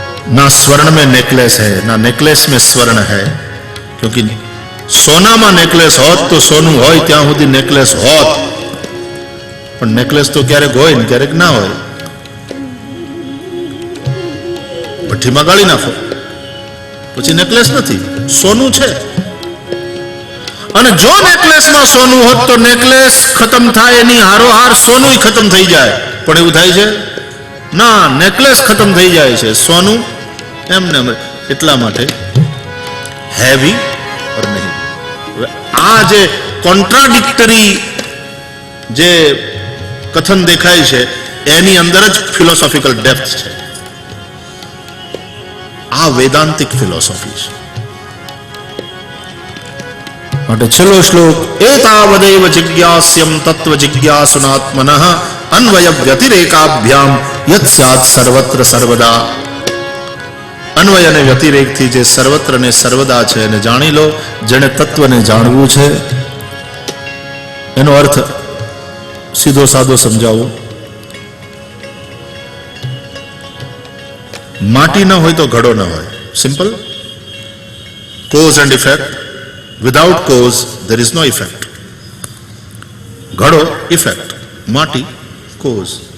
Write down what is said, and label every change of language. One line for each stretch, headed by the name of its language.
Hindi: ना स्वर्ण में नेकलेस है, ना नेकलेस में स्वर्ण है,
Gujarati: क्योंकि सोना में नेकलेस होत तो सोनू होय त्यां सुधी नेकलेस होत, पण नेकलेस तो क्यारेक होय ने क्यारेक ना होय। भट्टीमां गाળી नाखो પછી નેકલેસ નથી, સોનું છે। અને જો નેકલેસમાં સોનું હોત તો નેકલેસ ખતમ થાય એની હારોહાર સોનું ખતમ થઈ જાય, પણ એવું થાય છે ના, નેકલેસ ખતમ થઈ જાય છે, સોનું એમને એટલા માટે હેવી ઓર નહીં। આ જે કોન્ટ્રાડિક્ટરી જે કથન દેખાય છે એની અંદર જ ફિલોસોફિકલ ડેપ્થ છે। આ વેદાંતિક ફિલોસોફી છે।
Sanskrit: માટે છેલ્લો શ્લોક, એતાવદેવ જિજ્ઞાસ્યમ તત્વ જિજ્ઞાસુનાત્મનઃ અન્વય વ્યતિરેકાભ્યામ યત સ્યાત સર્વત્ર સર્વદા।
Gujarati: અન્વય અને વ્યતિરેકથી જે સર્વત્ર ને સર્વદા છે એને જાણી લો। જેને તત્વને જાણવું છે એનો અર્થ સીધો સાદો સમજાવો।
Hindi: माटी ना हो तो घड़ो ना हो,
English: Simple. Cause and effect, without cause there is no effect.
Gujarati: घड़ो effect, माटी कोज।